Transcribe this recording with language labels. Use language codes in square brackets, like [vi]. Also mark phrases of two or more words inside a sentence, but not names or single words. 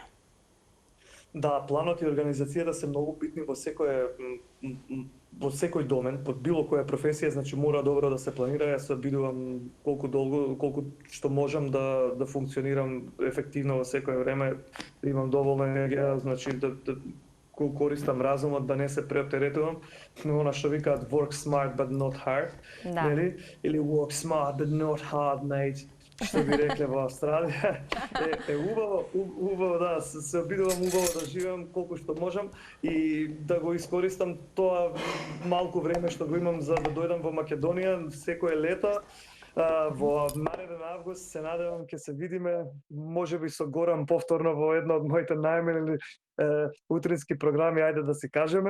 [mk] Да, планот и организацијата се многу битни во секој домен, под било која професија, значи мора добро да се планира. Јас се обидувам колку што можам да функционирам ефективно во секое време, да имам доволно енергија, значи да користам разумот, да не се преоптеретувам, но она што викаат [en] work smart but not hard, [mk] нели? [en] Или work smart but not hard, mate. [mk] Што би рекле во Австралија, е убаво да, се обидувам убаво да живеам колку што можам и да го искористам тоа малку време што го имам за да дојдам во Македонија секое лето. Во нареден август се надевам ќе се видиме, можеби со Горан повторно во една од моите најмилени утрински програми, ајде да си кажеме.